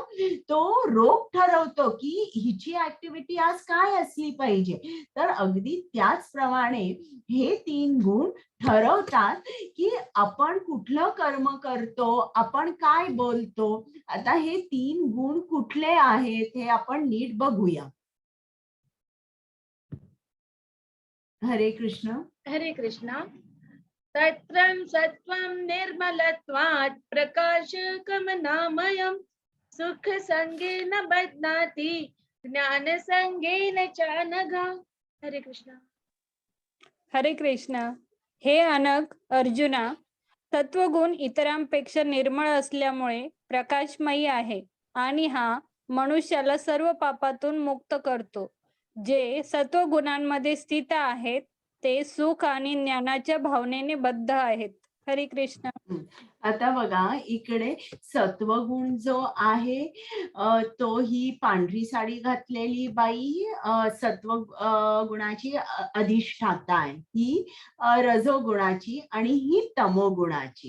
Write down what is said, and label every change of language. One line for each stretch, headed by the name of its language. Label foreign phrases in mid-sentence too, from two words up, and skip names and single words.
Marathi: तो रोग ठरवतो की हिची ऍक्टिव्हिटी आज काय असली पाहिजे. तर अगदी त्याचप्रमाणे हे 3 गुण ठरवतात की आपण कुठलं कर्म करतो, आपण काय बोलतो. आता हे 3 गुण कुठले आहेत हे आपण नीट बघूया.
Sanskrit: हरे कृष्ण. हरे कृष्णा. तत्रं सत्त्वं निर्मलत्वात् प्रकाशकमनामयं सुखसंगेन बध्नाति ज्ञानसंगेन च नघा. हरे कृष्णा. हरे कृष्ण.
Marathi: हे अनग अर्जुना, सत्वगुण इतरांपेक्षा निर्मळ असल्यामुळे प्रकाशमयी आहे आणि हा मनुष्याला सर्व पापातून मुक्त करतो. जे सत्वगुणांमध्ये स्थित आहेत ते सुख आणि ज्ञानाच्या भावनेने बद्ध आहेत.
Sanskrit: हरे कृष्ण.
Marathi: आता बघा, इकडे सत्वगुण जो आहे तो ही पांढरी साडी घातलेली बाई सत्व गुणाची अधिष्ठाता आहे. ही रजोगुणाची आणि ही तमोगुणाची.